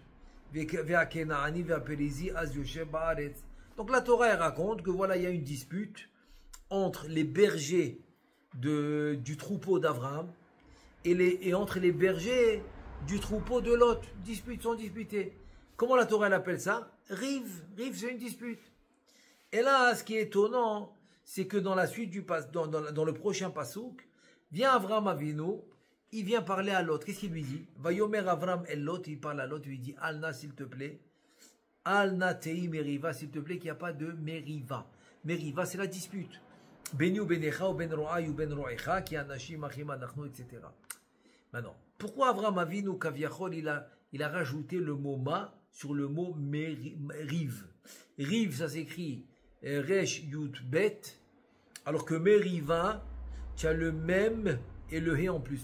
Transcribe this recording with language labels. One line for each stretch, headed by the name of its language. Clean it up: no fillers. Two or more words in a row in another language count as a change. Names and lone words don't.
French: Donc la Torah elle raconte que voilà, il y a une dispute entre les bergers du troupeau d'Abraham et entre les bergers du troupeau de Lot. Sont disputés. Comment la Torah elle appelle ça? Rive, c'est une dispute. Et là, ce qui est étonnant, c'est que dans la suite dans le prochain pasouk, vient Avraham Avinu, il vient parler à l'autre. Qu'est-ce qu'il lui dit?
Hebrew: ויאמר אברם אל לוט,
French: il parle à l'autre, il lui dit Alna s'il te plaît,
Hebrew: אל נא תהי מריבה
French: s'il te plaît, qu'il n'y a pas de meriva.
Hebrew: Meriva,
French: c'est la dispute.
Hebrew: ביני ובינך ובין רועי ובין רועיך כי אנשים אחים אנחנו,
French: etc. Maintenant, pourquoi Avraham Avinu Kaviachol, il a rajouté le mot ma sur le mot rive? Rive, ça s'écrit
Hebrew: ריש יוד בית,
French: alors que meriva, tu as le même et le hé en plus.